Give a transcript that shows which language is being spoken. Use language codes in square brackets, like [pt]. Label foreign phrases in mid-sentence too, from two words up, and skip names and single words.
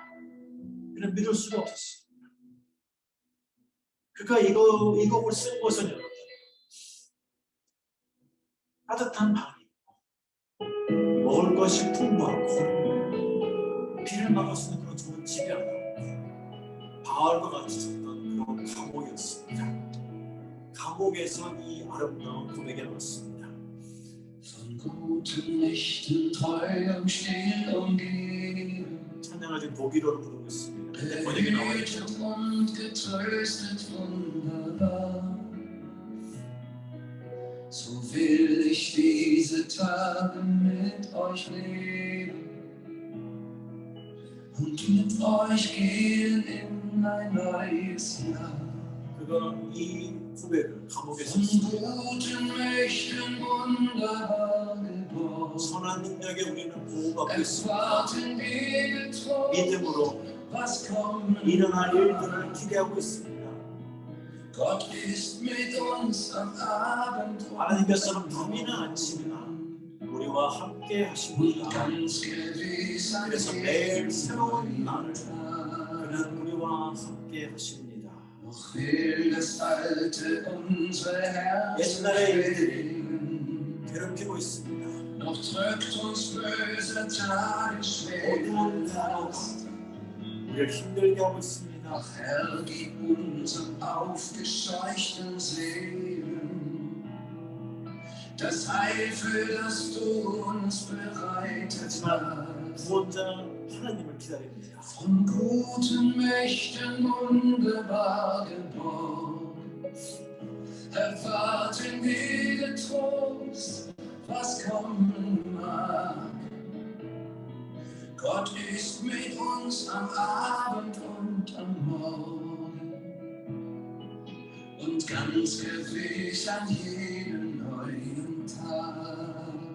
[ko] 그는 믿을 수가 없었습니다. 그가 이 곡을 쓴 것은 여러분, 따뜻한 방이 있고 먹을 것이 풍부하고 비를 막을 수 있는 그런 좋은 집이 아니고 바울과 같이 썼던 그런 감옥이었습니다. 감옥에서 이 아름다운 고백이 나왔습니다. 찬양을 지금 독일어로 부르고 있습니다. 근데 번역이 나와 있죠. [de] So will ich diese Tage mit euch leben und mit euch gehen in ein neues Jahr. [ko] 그가 이 고백을 감옥에서 [de] Von guten Mächten wunderbar geboren. [ko] 선한 능력에 우리는 보호받고 있습니다. [de] Erwarten wir getrost, [ko] 믿음으로 [de] was kommen [ko] 일어날 일들을 기대하고 있습니다. [de] Gott ist mit uns am Abend und [ko] 하나님께서는 밤이나 아침이나 우리와 함께 하십니다. [de] ganz gewiss an [ko] 그래서 매일 새로운 날을 그는 우리와 함께 하십니다. [de] Noch will das Alte unser Herz [ko] 옛날의 일들이 [de] bewegen. [ko] 괴롭히고 있습니다. [de] Noch drückt uns böse Tage schwer [ko] 어두운 단어가 우리를 힘들게 하고 있습니다. [de] Ach Herr, gib unseren aufgescheuchten Seelen das Heil, für das du uns bereitet hast. [ko] 구원자 하나님을 기다립니다. [de] Von guten Mächten wunderbar geboren, erwarten wir getrost, was kommen mag. Gott ist mit uns am Abend und am Morgen und ganz gewiss an jedem neuen Tag.